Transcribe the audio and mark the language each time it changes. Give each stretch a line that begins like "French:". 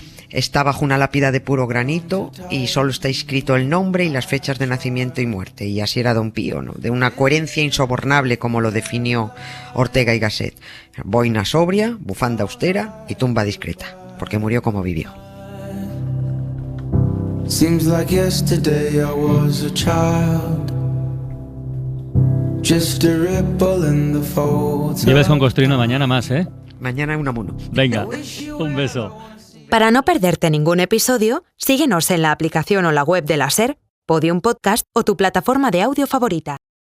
Spanish: Está bajo una lápida de puro granito y solo está escrito el nombre y las fechas de nacimiento y muerte. Y así era don Pío, ¿no? De una coherencia insobornable, como lo definió Ortega y Gasset. Boina sobria, bufanda austera y tumba discreta, porque murió como vivió.
English: Seems like yesterday I was a child. Just a ripple in the folds.
Spanish: Nieves con Costrino mañana más, ¿eh? Mañana Unamuno. Venga, un beso. Para no perderte ningún episodio, síguenos en la aplicación o la web de la SER, Podium Podcast o tu plataforma de audio favorita.